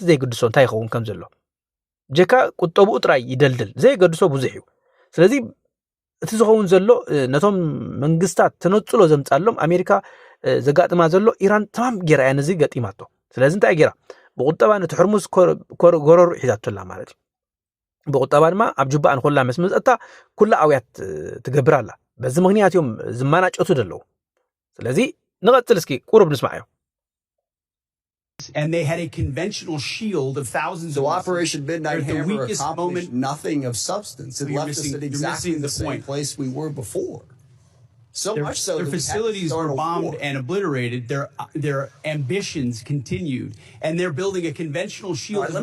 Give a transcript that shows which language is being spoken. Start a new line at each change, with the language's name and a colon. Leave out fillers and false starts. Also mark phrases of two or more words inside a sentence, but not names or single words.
Tigrinya: ዘይገድሶ እንታይ ይኸውን ከም ዘሎ ጀካ ቁጠብኡ ጥራይ ይደልድል ዘይገድሶ ብዙሕ እዩ ስለዚ እቲ ዝኸውን ዘሎ ነቶም መንግስታት ተነፅሎ ዘምፃሎም ኣሜሪካ ዘጋጥማ ዘሎ ኢራን ተማም ጌራ እያ ነዚ ገጢማቶ ስለዚ እንታይ ጌራ ብቁጠባ ነቲ ሕርሙዝ ጎረሩ ሒዛቶላ ማለት እዩ ብቁጠባ ድማ ኣብ ጅባእ ንኮላ መስ መፀታ ኩላ ኣውያት ትገብር ኣላ በዚ ምክንያት እዮም ዝማናጨቱ ደለዉ ስለዚ ንቐፅል እስኪ ቁርብ ንስማዕ እዮም
English: And they had a conventional shield of thousands of missiles. Operation Midnight Hammer accomplished nothing of substance. It left us at exactly the same place we were before. So much so their facilities were bombed and obliterated. Their ambitions continued, and they're building a conventional shield.